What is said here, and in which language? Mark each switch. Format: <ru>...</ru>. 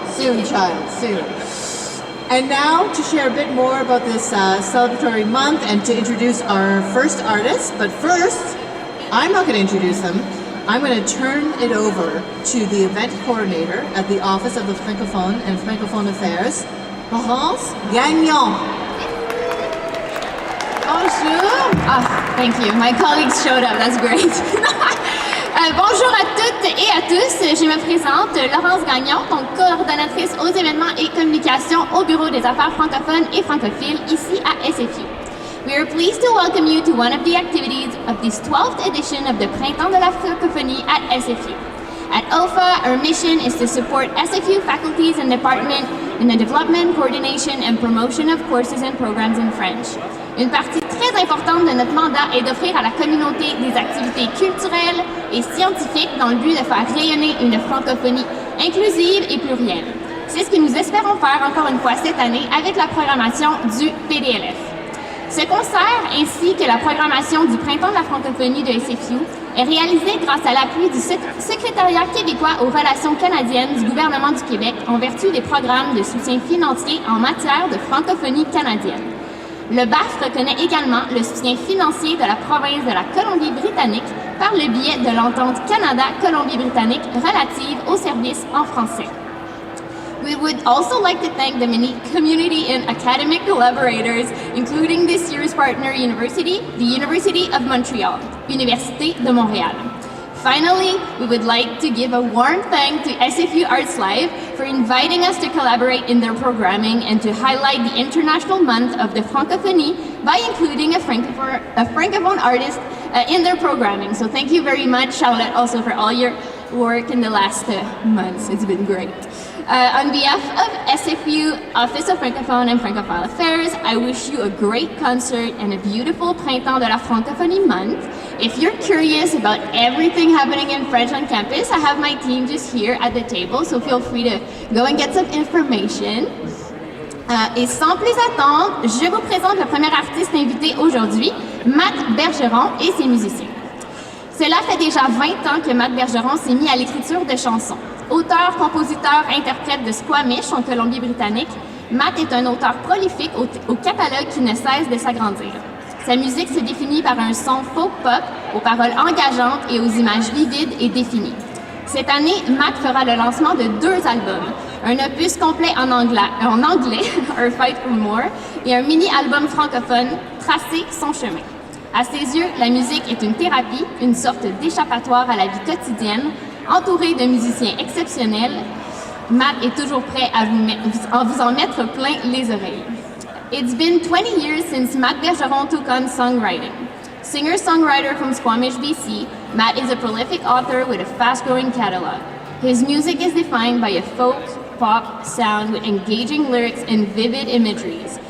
<en>Soon, child, soon. And now to share a bit more about this celebratory month and to introduce our first artist, but first, I'm not going to introduce them. I'm going to turn it over to the event coordinator at the Office of the Francophone and Francophone Affairs, Laurence Gagnon. Bonjour. Thank you. My colleagues showed up. That's great.</en> <fr>Bonjour à toutes et à tous. Je me présente, Laurence Gagnon, donc coordonnatrice aux événements et communications au Bureau des affaires francophones et francophiles ici à SFU.</fr> <en>We are pleased to welcome you to one of the activities of this 12th edition of the Printemps de la Francophonie at SFU. At OFA, our mission is to support SFU faculties and department in the development, coordination, and promotion of courses and programs in French.</en> <fr>Une partie très importante de notre mandat est d'offrir à la communauté des activités culturelles et scientifiques dans le but de faire rayonner une francophonie inclusive et plurielle. C'est ce que nous espérons faire encore une fois cette année avec la programmation du PDLF. Ce concert, ainsi que la programmation du Printemps de la francophonie de SFU, est réalisé grâce à l'appui du Secrétariat québécois aux relations canadiennes du gouvernement du Québec en vertu des programmes de soutien financier en matière de francophonie canadienne. Le BAF reconnaît également le soutien financier de la province de la Colombie-Britannique par le biais de l'entente Canada-Colombie-Britannique relative aux services en français.</fr> <en>We would also like to thank the many community and academic collaborators, including this year's partner university, the University of Montreal, Université de Montréal. Finally, we would like to give a warm thank to SFU ArtsLIVE for inviting us to collaborate in their programming and to highlight the International Month of the Francophonie by including a Francophone artist in their programming. So thank you very much, Charlotte, also for all your work in the last months. It's been great. On behalf of SFU, Office of Francophone and Francophile Affairs, I wish you a great concert and a beautiful Printemps de la Francophonie month. If you're curious about everything happening in French on campus, I have my team just here at the table, so feel free to go and get some information.</en> <fr>Et sans plus attendre, je vous présente le premier artiste invité aujourd'hui, Matt Bergeron et ses musiciens. Cela fait déjà 20 ans que Matt Bergeron s'est mis à l'écriture de chansons. Auteur, compositeur, interprète de Squamish en Colombie-Britannique, Matt est un auteur prolifique au catalogue qui ne cesse de s'agrandir. Sa musique se définit par un son folk-pop, aux paroles engageantes et aux images vivides et définies. Cette année, Matt fera le lancement de 2 albums, un opus complet en anglais, Our Fight for More, et un mini-album francophone, Tracer son chemin. À ses yeux, la musique est une thérapie, une sorte d'échappatoire à la vie quotidienne. Entouré de musiciens exceptionnels, Matt est toujours prêt à vous en mettre plein les oreilles.</fr> <en>It's been 20 years since Matt Bergeron took on songwriting. Singer-songwriter from Squamish, BC, Matt is a prolific author with a fast-growing catalog. His music is defined by a folk, pop sound with engaging lyrics and vivid imageries.</en>